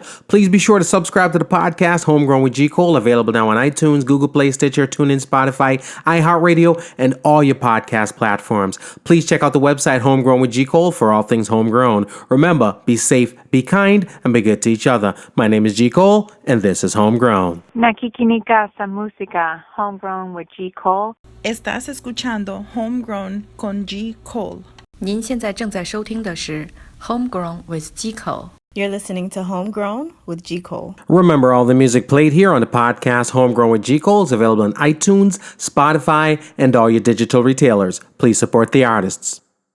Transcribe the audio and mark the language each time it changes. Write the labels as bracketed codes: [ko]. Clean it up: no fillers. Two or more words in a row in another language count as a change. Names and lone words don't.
[en] Please be sure to subscribe to the podcast, Homegrown with G. Cole, available now on iTunes, Google Play, Stitcher, TuneIn, Spotify, iHeartRadio, and all your podcast platforms. Please check out the website, Homegrown with G. Cole, for all things homegrown. Remember, be safe, be kind, and be good to each other. My name is G. Cole, and this is Homegrown. [tl] Nakikinig ka sa música, Homegrown with G. Cole. [es] Estás escuchando Homegrown con G. Cole. [zh] 您现在正在收听的是 Homegrown with G. Cole. [en] You're listening to Homegrown with G. Cole. Remember, all the music played here on the podcast Homegrown with G. Cole is available on iTunes, Spotify, and all your digital retailers. Please support the artists.